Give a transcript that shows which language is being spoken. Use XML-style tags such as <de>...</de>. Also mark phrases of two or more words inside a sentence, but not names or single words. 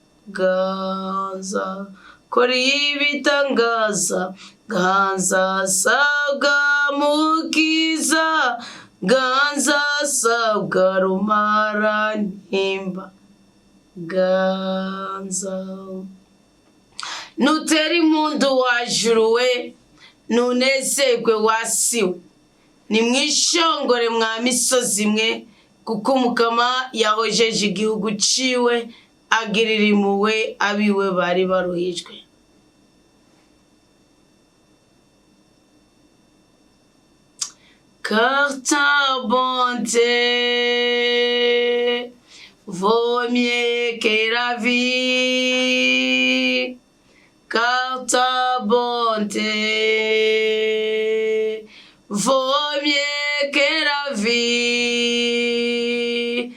<rn>Ganza kora ibitangaza, ganza sabwa mukiza, ganza sabwa rumara ntimba. Ganza nutera impundu wajuru we, nunezerwe wasiwe, nimwishongore mwa misozi mwe, kuko Mukama yahojeje igihugu ciwe, agirira impuhwe abiwe bari baruhijwe.</rn> <fr>Car ta bonté vaut mieux que la vie, car ta bonté vaut mieux que la vie.</fr>